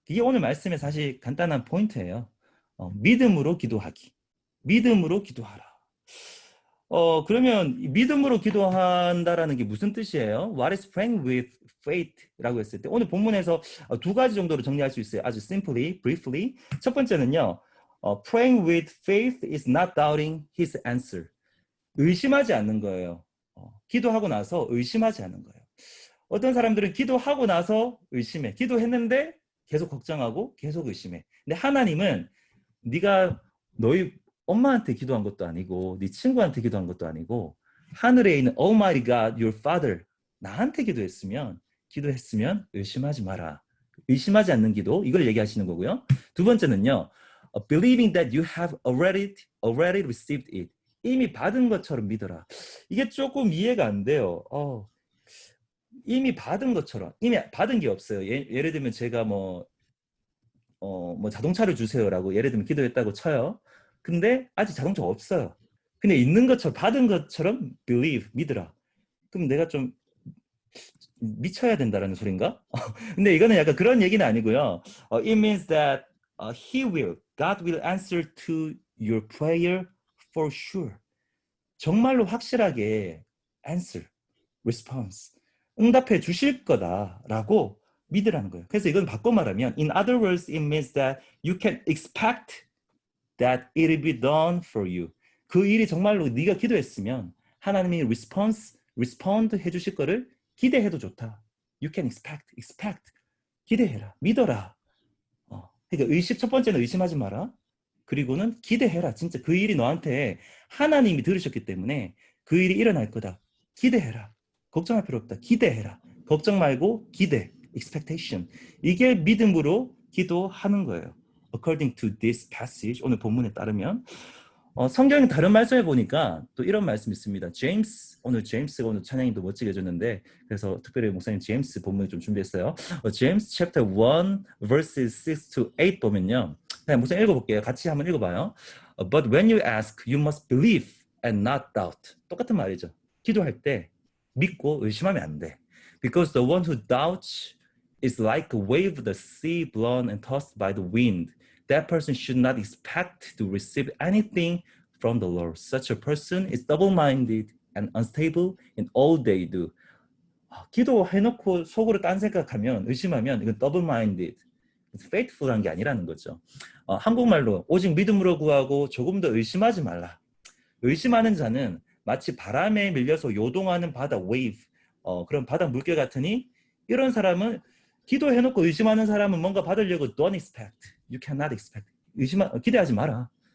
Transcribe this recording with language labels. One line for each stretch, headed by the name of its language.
Korean: 이게 오늘 말씀의 사실 간단한 포인트예요. 믿음으로 기도하기. 믿음으로 기도하라. 그러면 믿음으로 기도한다라는 게 무슨 뜻이에요?
English: What is praying with faith
Korean: 라고 했을 때 오늘 본문에서 두 가지 정도로 정리할 수 있어요. 아주
English: simply, briefly.
Korean: 첫 번째는요.
English: Praying with faith is not doubting his answer.
Korean: 의심하지 않는 거예요. 기도하고 나서 의심하지 않는 거예요. 어떤 사람들은 기도하고 나서 의심해. 기도했는데 계속 걱정하고 계속 의심해. 근데 하나님은 네가 너희 엄마한테 기도한 것도 아니고 네 친구한테 기도한 것도 아니고 하늘에 있는
English: Almighty God, your Father
Korean: 나한테 기도했으면 의심하지 마라. 의심하지 않는 기도 이걸 얘기하시는 거고요. 두 번째는요.
English: Believing that you have already received it.
Korean: 이미 받은 것처럼 믿어라. 이게 조금 이해가 안 돼요. 이미 받은 것처럼 이미 받은 게 없어요. 예를 들면 제가 뭐 자동차를 주세요라고 예를 들면 기도했다고 쳐요. 근데 아직 자동차가 없어요. 근데 있는 것처럼 받은 것처럼 believe 믿으라. 그럼 내가 좀 미쳐야 된다라는 소린가? 근데 이거는 약간 그런 얘기는 아니고요.
English: It means that God will answer to your prayer for sure.
Korean: 정말로 확실하게
English: answer, response,
Korean: 응답해 주실 거다라고 믿으라는 거예요. 그래서 이건 바꿔 말하면
English: in other words, it means that you can expect that it will be done for you.
Korean: 그 일이 정말로 네가 기도했으면 하나님이 respond 해주실 거를 기대해도 좋다.
English: You can expect.
Korean: 기대해라. 믿어라. 그러니까 첫 번째는 의심하지 마라. 그리고는 기대해라. 진짜 그 일이 너한테 하나님이 들으셨기 때문에 그 일이 일어날 거다. 기대해라. 걱정할 필요 없다. 기대해라. 걱정 말고 기대. expectation. 이게 믿음으로 기도하는 거예요.
English: According to this passage,
Korean: 오늘 본문에 따르면 성경 다른 말씀에 보니까 또 이런 말씀이 있습니다. 오늘 제임스가 오늘 찬양이도 멋지게 해줬는데 그래서 특별히 목사님 제임스 본문을 좀 준비했어요.
English: James chapter 1 verses 6 to 8
Korean: 보면요. 그냥 목사님 읽어볼게요. 같이 한번 읽어봐요.
English: But when you ask, you must believe and not doubt.
Korean: 똑같은 말이죠. 기도할 때 믿고 의심하면 안 돼.
English: Because the one who doubts is like a wave of the sea blown and tossed by the wind. That person should not expect to receive anything from the Lord. Such a person is double-minded and unstable in all they do.
Korean: 기도해놓고 속으로 딴 생각하면 의심하면 이건 double-minded, faithful한 게 아니라는 거죠. 한국말로 오직 믿음으로 구하고 조금 더 의심하지 말라. 의심하는 자는 마치 바람에 밀려서 요동하는 바다 wave, 그런 바다 물결 같으니 이런 사람은 기도해놓고 의심하는 사람은 뭔가 받으려고
English: don't expect, you cannot expect,
Korean: 기대하지 마라.